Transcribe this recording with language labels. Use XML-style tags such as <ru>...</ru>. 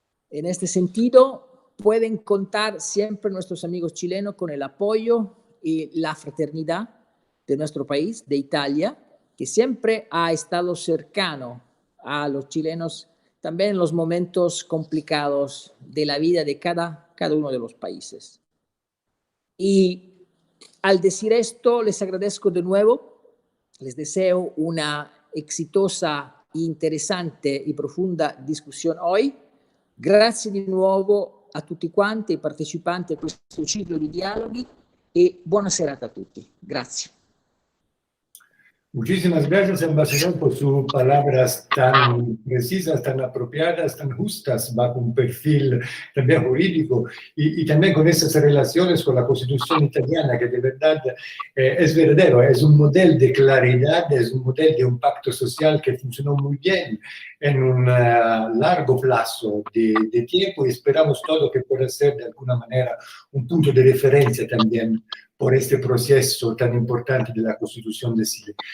<es>En este sentido, pueden contar siempre nuestros amigos chilenos con el apoyo y la fraternidad de nuestro país, de Italia, que siempre ha estado cercano a los chilenos también en los momentos complicados de la vida de cada uno de los países. Y al decir esto, les agradezco de nuevo, les deseo una exitosa, interesante y profunda discussione hoy.</es> <it>Grazie di nuovo a tutti quanti i partecipanti a questo ciclo di dialoghi e buona serata a tutti. Grazie.</it> <es>Muchísimas gracias, embajador, por sus palabras tan precisas, tan apropiadas, tan justas, bajo un perfil también jurídico y también con esas relaciones con la Constitución italiana, que de verdad es verdadero, es un modelo de claridad, es un modelo de un pacto social que funcionó muy bien en un largo plazo de tiempo y esperamos todo que pueda ser de alguna manera un punto de referencia también por este proceso tan importante de la Constitución de Chile.</es>